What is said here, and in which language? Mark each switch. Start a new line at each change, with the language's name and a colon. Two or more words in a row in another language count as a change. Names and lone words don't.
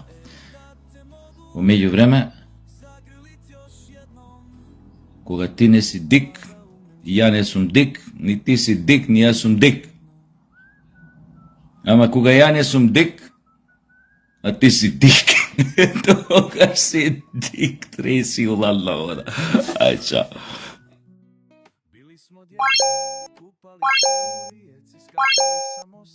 Macedonian: Во меѓувреме, кога ти не си дик, ја не сум дик, ни ти си дик, ни јас сум дик. Ама кога ја не сум дик, а ти си дик, тогаш си дик, треси улална вода. Ај, чао.
Croatian: Били smo djeca, kupali se u rijeci, skakali sam